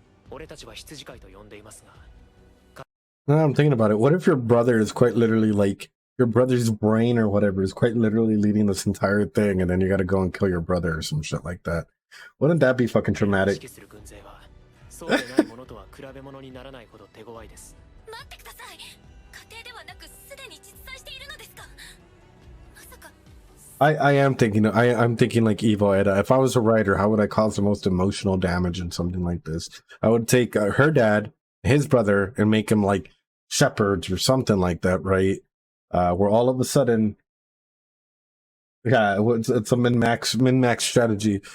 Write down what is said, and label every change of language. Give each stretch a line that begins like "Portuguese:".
Japanese: 俺たちは羊飼いと呼んでいますが。
English: Now I'm thinking about it. What if your brother is quite literally like your brother's brain or whatever is quite literally leading this entire thing, and then you gotta go and kill your brother or some shit like that? Wouldn't that be fucking traumatic?
Japanese: そうでないものとは比べ物にならないほど手強いです。待ってください。家庭ではなくすでに実在しているのですか。まさか。
English: I'm thinking like Evo Eda. If I was a writer, how would I cause the most emotional damage in something like this? I would take her dad, his brother, and make him like shepherds or something like that, right? Where all of a sudden, yeah, it's a min-max strategy.